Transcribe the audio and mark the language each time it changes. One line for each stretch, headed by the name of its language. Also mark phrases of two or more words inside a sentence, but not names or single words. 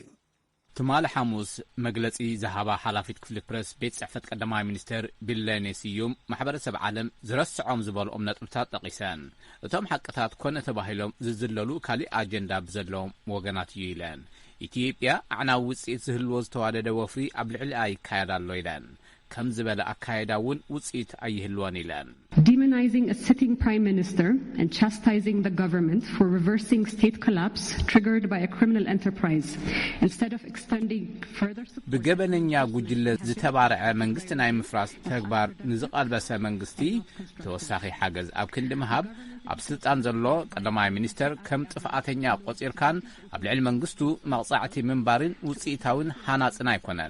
Tigrinya: ትማል ሐሙስ መግለጺ ዝሃባ ሓላፊት ክፍሊ ፕረስ ቤት ጽሕፈት ቀዳማይ ሚኒስትር ቢለኔ ስዩም ማሕበረሰብ ዓለም ዝረስዖም ዝበልኦም ነጥብታት ጠቒሰን እቶም ሓቅታት ኮነ ተባሂሎም ዝዝለሉ ካሊእ ኣጀንዳ ብዘለዎም ወገናት እዩ ኢለን ኢትዮጵያ ኣዕናዊ ውፅኢት ዝህልዎ ዝተዋደደ ወፍሪ ኣብ ልዕሊኣ ይካየድ ኣሎ ኢለን ከም ዝበለ ኣካየዳ እውን ውፅኢት ኣይህልዎን ኢለን
English: Demonizing a sitting prime minister and chastising the government for reversing state collapse triggered by a criminal enterprise instead of extending further support
Tigrinya: ብገበነኛ ጉጅለ ዝተባረዐ መንግስቲ ናይ ምፍራስ ተግባር ንዝቐልበሰ መንግስቲ ተወሳኺ ሓገዝ ኣብ ክንዲ ምሃብ ኣብ ስልጣን ዘሎ ቀዳማይ ሚኒስተር ከም ጥፍኣተኛ ቆፂርካን ኣብ ልዕሊ መንግስቱ መቕጻዕቲ ምንባርን ውፅኢታውን ሃናጽን ኣይኮነን